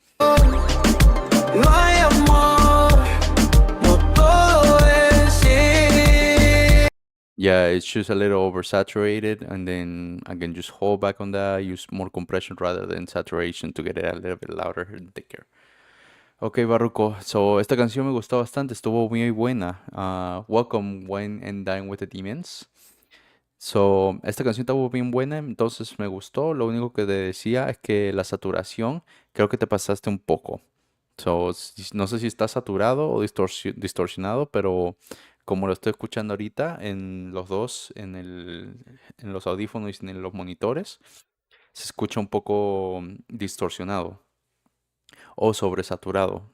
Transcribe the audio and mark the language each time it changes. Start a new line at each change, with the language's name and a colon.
Spanish: No hay amor, no todo es sí.
English: Yeah, it's just a little oversaturated, and then again, just hold back on that. Use more compression rather than saturation to get it a little bit louder and thicker. Ok, Barruco.
Spanish: So esta canción me gustó bastante, estuvo muy buena.
English: Welcome, Wine and Dine with the Demons.
Spanish: So, esta canción estuvo bien buena, entonces me gustó. Lo único que te decía es que la saturación, creo que te pasaste un poco. So, no sé si está saturado o distorsionado, pero como lo estoy escuchando ahorita en los dos, en los audífonos y en los monitores, se escucha un poco distorsionado o sobresaturado.